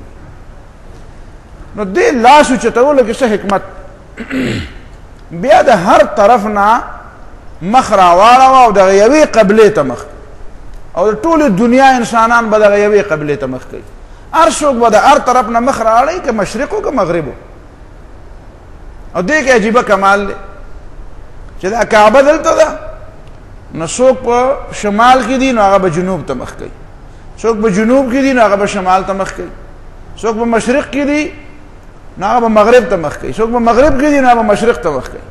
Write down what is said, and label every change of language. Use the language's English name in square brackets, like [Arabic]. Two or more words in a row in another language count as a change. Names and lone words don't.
[Pashto] نو دې لاس اوچتولو کې څه حکمت؟ بیا د هر طرف نه مخ راواړوه او دغه یوې قبلې ته مخ، او د ټولې دنیا انسانان به دغه یوې قبلې ته مخ کوي. هر څوک به د هر طرف نه مخ راوړی، که مشرق و که مغرب و. او دې کې عجیبه کمال دی چې دا کعبه دلته ده، نو څوک په شمال کې دي نو هغه به جنوب ته مخ کوي، څوک په جنوب کې دي نو هغه به شمال ته مخ کوي، څوک په مشرق کې دي نو هغه به مغرب ته مخ کوي، څوک په مغرب کې دي نو هغه به مشرق ته مخ کوي.